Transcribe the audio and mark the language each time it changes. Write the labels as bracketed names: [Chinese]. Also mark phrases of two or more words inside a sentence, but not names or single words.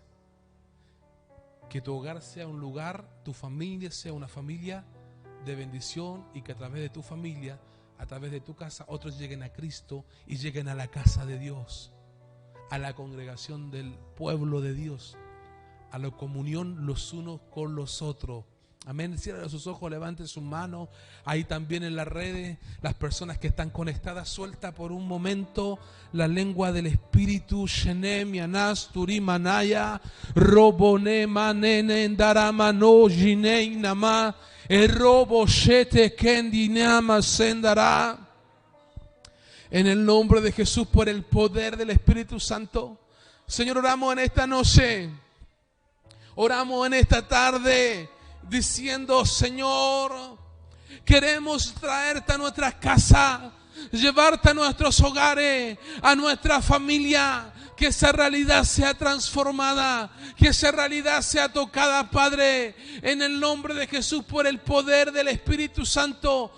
[Spanish] Que tu hogar sea un lugar, tu familia sea una familia de bendición, y que a través de tu familia, a través de tu casa, otros lleguen a Cristo y lleguen a la casa de Dios, a la congregación del pueblo de Dios, a la comunión los unos con los otros. Amén. Cierren sus ojos, levanten sus manos. Ahí también en las redes, las personas que están conectadas, suelta por un momento la lengua del Espíritu. Shenem, Yanas, Turimanaya, Robone, Manene, Daramano, Jinei, Nama, Robo, Shete, Kendinama, Sendara. En el nombre de Jesús, por el poder del Espíritu Santo. Señor, oramos en esta noche. Oramos en esta tarde, diciendo: Señor, queremos traerte a nuestras casas, llevarte a nuestros hogares, a nuestra familia, que esa realidad sea transformada, que esa realidad sea tocada, Padre, en el nombre de Jesús, por el poder del Espíritu Santo.